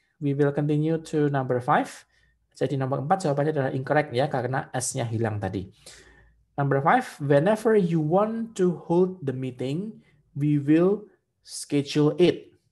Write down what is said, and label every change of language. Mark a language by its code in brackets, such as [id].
[en] We will continue to number 5. [id] Jadi nomor 4 jawabannya adalah incorrect ya karena S-nya hilang tadi. [en] Number 5, whenever you want to hold the meeting, we will schedule it.